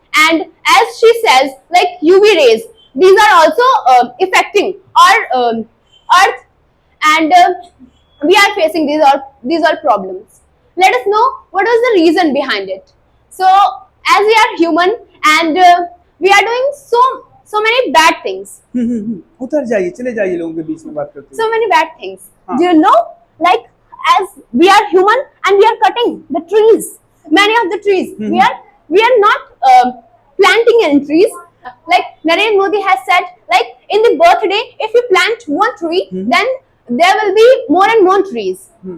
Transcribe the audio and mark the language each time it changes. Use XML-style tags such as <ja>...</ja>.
<en>And as she says, like UV rays, these are also affecting our earth, and we are facing these all problems. Let us know what is the reason behind it. So as we are human, and we are doing so many bad things,</en> <hi>उतर जाइए, चले जाइए लोगों के बीच में बात करते</hi> <en>so many bad things. Huh. Do you know, like as we are human and we are cutting the trees, many of the trees, we are not planting any trees. Like Narendra Modi has said, like in the birthday, if you plant one tree, then there will be more and more trees.</en>